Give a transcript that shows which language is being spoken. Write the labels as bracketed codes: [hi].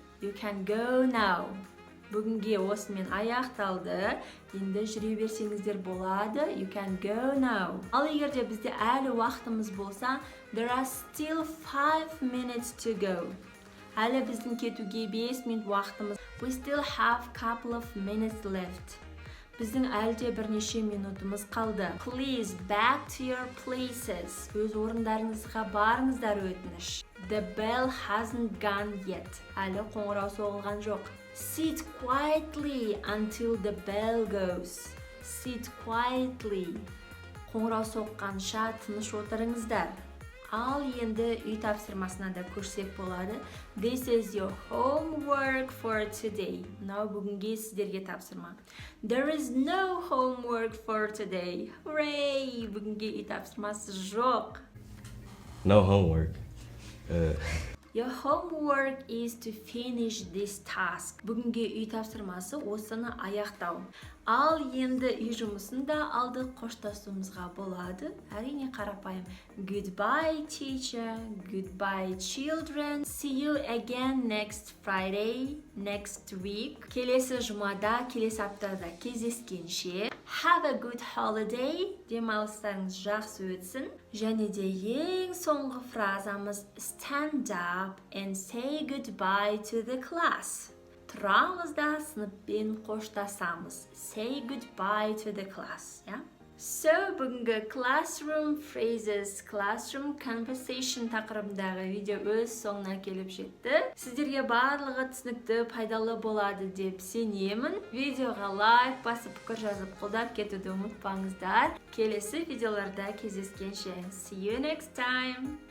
[en] You can go now. [kk] Бүгінге осымен аяқталды. Енді жүре берсеңіздер болады. [en] You can go now. [kk] Ал егерде бізде әлі уақытымыз болса, [en] there are still 5 minutes to go. [kk] Әлі біздің кетуге 5 минут уақытымыз. [en] We still have couple of minutes left. [kk] Біздің әлде бірнеше минутымыз қалды. [en] Please back to your places. [kk] Өз орындарыңызға барыңыздар өтініш. [en] The bell hasn't gone yet. [kk] Әлі қоңырау соғылған жоқ. [en] Sit quietly until the bell goes. Sit quietly. [kk] Қоңырау соққанша тыныш отырыңыздар. Ал енді үй тапсырмасына да көшсек болады. [en] This is your homework for today. [kk] Мынау бүгінге сіздерге тапсырма. [en] There is no homework for today. Hooray! [kk] Бүгінге үй тапсырмасы жоқ. [en] No homework. Your homework is to finish this task. [kk] Бүгінге үй тапсырмасы осыны аяқтау. Ал енді үй жұмысында алдық қоштасуымызға болады. Әрине қарапайым. [en] Goodbye teacher, goodbye children. See you again next Friday, next week. [kk] Келесі жұмада, келесі аптада кездескенше. [en] Have a good holiday. [kk] Демалыстарыңыз жақсы өтсін. Және де ең соңғы фразамыз [en] stand up and say goodbye to the class. [kk] Тұрамыз да сыныппен қоштасамыз. [en] Say goodbye to the class, So, [kk] бүгінгі classroom phrases, classroom conversation тақырыбындағы видео өз соңына келіп жетті. Сіздерге барлығы түсінікті, пайдалы болады деп сенемін. Видеоға лайк басып, пікір жазып, қолдап кетуді ұмытпаңыздар. Келесі видеоларда кездескенше. [en] See you next time!